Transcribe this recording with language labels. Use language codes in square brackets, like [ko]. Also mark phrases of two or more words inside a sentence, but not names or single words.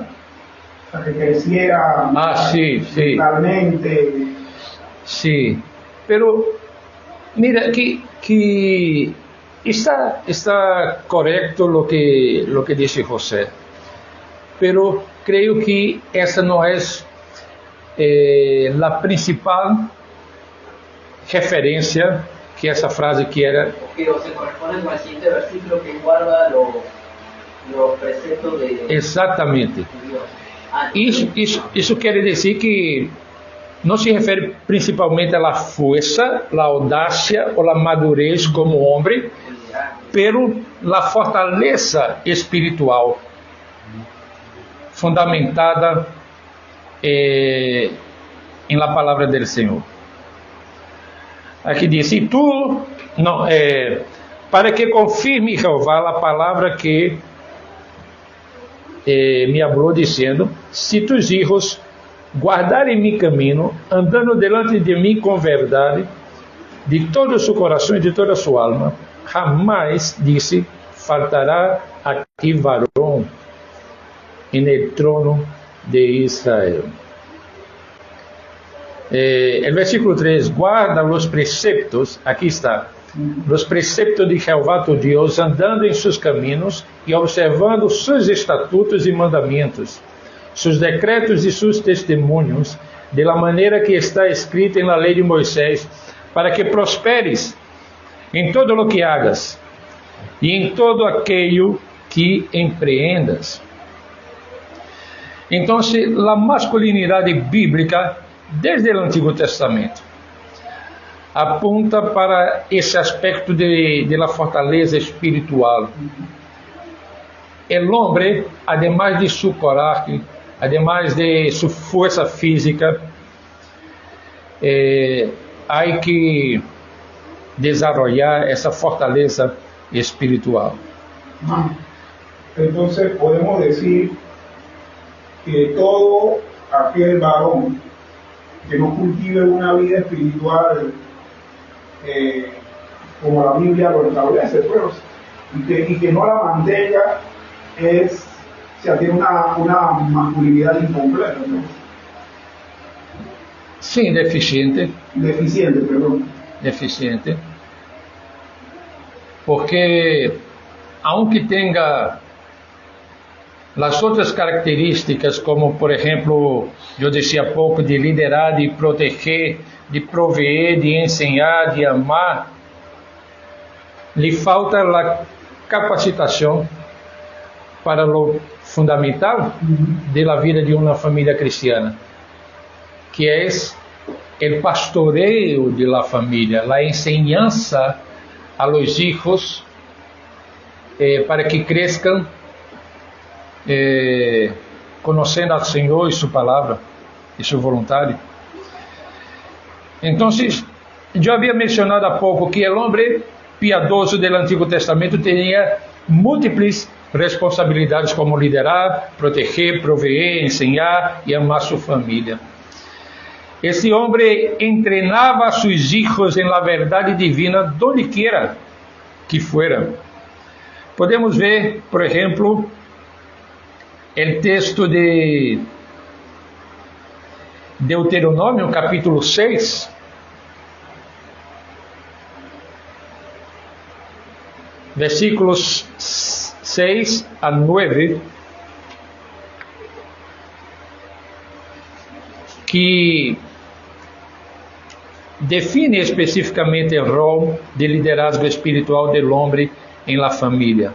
[es] o sea, que creciera Sí, sí. mentalmente. Sí. Pero mira que está correcto lo que dice José. Pero creo que [pt] essa não é a principal referência que essa frase quiera. [es] Que se corresponde con el siguiente versículo que guarda los preceptos de [pt] Exatamente. [es] Dios. [pt] Isso quer dizer que não se refere principalmente à força, à audácia ou à madurez como homem, [es] pero la fortaleza espiritual fundamentada em la palavra del Senhor. [pt] Aqui diz: e tu não, para que confirme Jeová a palavra que me hablou dizendo: se [es] tus hijos [pt] guardarem mi caminho, andando [es] delante de [pt] mim com verdade, de todo o seu coração e de toda a sua alma, jamais, disse, faltará a ti [es] varón en el trono [pt] de Israel. [es] El versículo 3, guarda los preceptos, aquí está, los preceptos de Jehová tu Dios, [pt] andando em seus caminhos e observando seus estatutos e mandamentos, seus decretos e seus testemunhos, de la maneira que está escrita na lei de Moisés, para que prosperes em todo o que hagas e em [es] todo aquello [pt] que empreendas. Então, a masculinidade bíblica, desde o Antigo Testamento, apunta para esse aspecto [es] de la fortaleza espiritual. El hombre, además de su coraje, además de su fuerza física, hay que desarrollar essa fortaleza espiritual. Entonces podemos decir que todo aquel varón que no cultive una vida espiritual como la Biblia lo establece, pues, y que no la mantenga, tiene una masculinidad incompleta, ¿no? [pt] Sim, deficiente. Deficiente. [es] Porque, aunque [pt] tenha as outras características, como, por exemplo, eu disse há pouco, de liderar, de proteger, de proveer, de ensinar, de amar, lhe falta a capacitação para o fundamental da vida de uma família cristiana, que é o pastoreio de la família, a [es] enseñanza a los hijos [pt] para que cresçam conhecendo ao Senhor e sua palavra e sua vontade. Então, eu havia mencionado há pouco que o homem piadoso do Antigo Testamento tinha múltiplas responsabilidades, como liderar, proteger, proveer, ensinar e amar sua família. Esse homem entrenava a seus filhos em la verdade divina, [es] donde quiera que fuera. [pt] Podemos ver, por exemplo, o texto de Deuteronômio, capítulo 6, versículos 6 a 9, que define especificamente o rol de liderazgo espiritual do homem em la família.